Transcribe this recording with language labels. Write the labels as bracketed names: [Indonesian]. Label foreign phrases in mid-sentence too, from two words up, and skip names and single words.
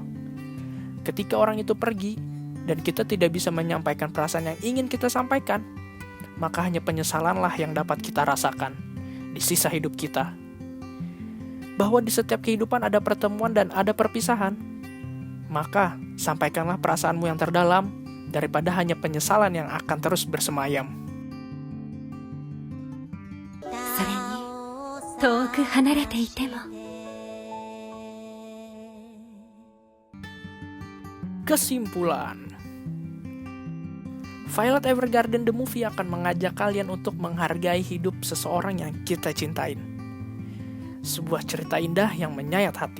[Indonesian] Ketika orang itu pergi, dan kita tidak bisa menyampaikan perasaan yang ingin kita sampaikan, maka hanya penyesalanlah yang dapat kita rasakan di sisa hidup kita. Bahwa di setiap kehidupan ada pertemuan dan ada perpisahan, maka sampaikanlah perasaanmu yang terdalam daripada hanya penyesalan yang akan terus bersemayam. [Japanese] 遠く離れていても [Indonesian] Kesimpulan, Violet Evergarden The Movie akan mengajak kalian untuk menghargai hidup seseorang yang kita cintain. Sebuah cerita indah yang menyayat hati.